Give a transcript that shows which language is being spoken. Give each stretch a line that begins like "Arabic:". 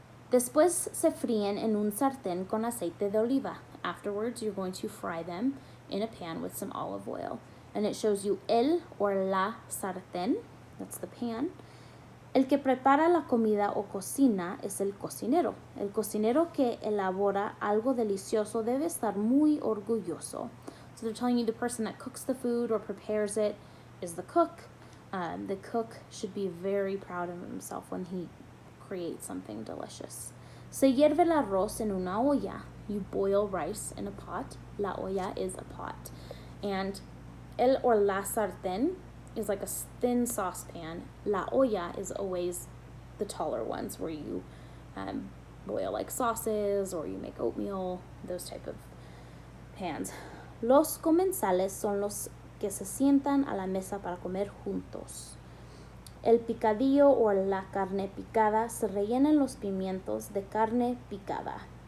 Spanish: Después se fríen en un sartén con aceite de oliva.
English: Afterwards, you're going to fry them in a pan with some olive oil. And it shows you el or la sartén, that's the pan.
Spanish: El que prepara la comida o cocina es el cocinero. El cocinero que elabora algo delicioso debe estar muy orgulloso.
English: So they're telling you the person that cooks the food or prepares it is the cook. The cook should be very proud of himself when he create something delicious.
Spanish: Se hierve el arroz en una olla.
English: You boil rice in a pot. La olla is a pot. And el or la sartén is like a thin saucepan. La olla is always the taller ones where you boil like sauces or you make oatmeal, those type of pans.
Spanish: Los comensales son los que se sientan a la mesa para comer juntos. El picadillo o la carne picada se rellenan los pimientos de carne picada.